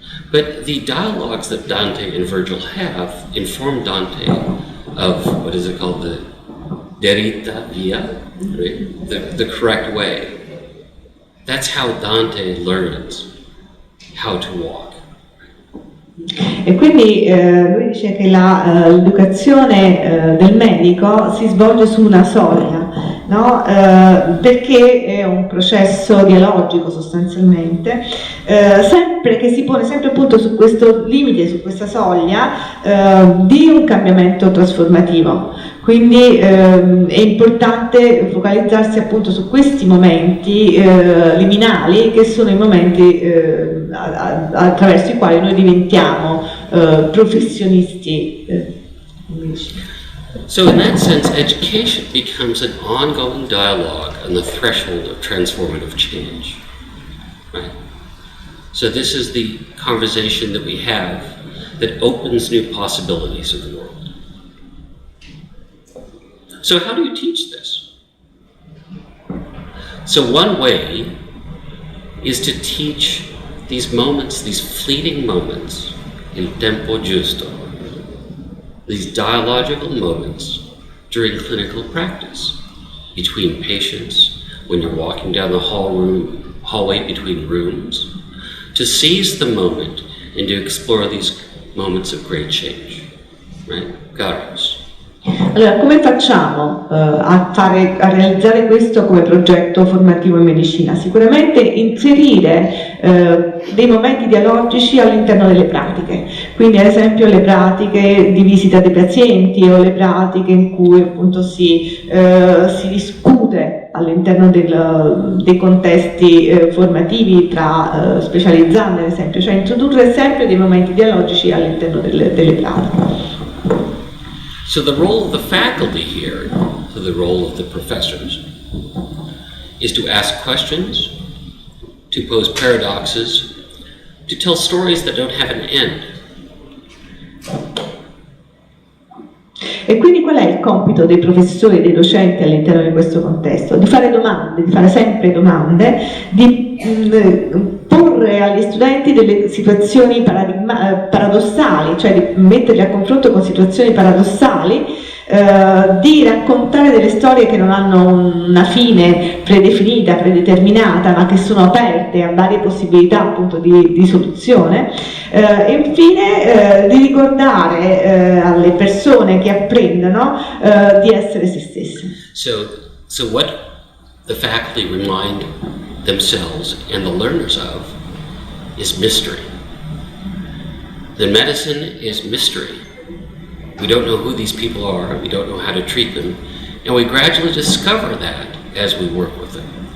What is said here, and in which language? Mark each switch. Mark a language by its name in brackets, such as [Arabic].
[English] But the dialogues that Dante and Virgil have inform Dante of, what is it called, the [Italian] deritta via, [English] right? The correct way. That's how Dante learns how to walk. [Italian] E quindi lui dice che l'educazione del medico si svolge su una soglia, no? Perché è un processo dialogico sostanzialmente, sempre che si pone sempre appunto su questo limite, su questa soglia di un cambiamento trasformativo. Quindi è importante focalizzarsi appunto su questi momenti liminali, che sono i momenti attraverso i quali noi diventiamo professionisti. [English] So in that sense, education becomes an ongoing dialogue on the threshold of transformative change, right? So this is the conversation that we have that opens new possibilities of the world. So how do you teach this? So one way is to teach these moments, these fleeting moments, [Italian] il tempo giusto, [English] these dialogical moments during clinical practice, between patients, when you're walking down the hallway between rooms, to seize the moment and to explore these moments of great change, right? Kairos. [Italian] Allora, come facciamo a realizzare questo come progetto formativo in medicina? Sicuramente inserire dei momenti dialogici all'interno delle pratiche, quindi ad esempio le pratiche di visita dei pazienti o le pratiche in cui appunto si discute all'interno dei contesti formativi tra specializzandi, ad esempio, cioè introdurre sempre dei momenti dialogici all'interno delle pratiche. [English] So the role of the faculty here, so the role of the professors, is to ask questions, to pose paradoxes, to tell stories that don't have an end. [Italian] E quindi qual è il compito dei professori e dei docenti all'interno di questo contesto? Di fare domande, di fare sempre domande, di porre agli studenti presenti delle situazioni paradossali, cioè di metterli a confronto con situazioni paradossali, di raccontare delle storie che non hanno una fine predefinita, predeterminata, ma che sono aperte a varie possibilità appunto di soluzione, e infine di ricordare alle persone che apprendono di essere se stesse. [English] So what the faculty remind themselves and the learners of is mystery. The medicine is mystery. We don't know who these people are, we don't know how to treat them, and we gradually discover that as we work with them.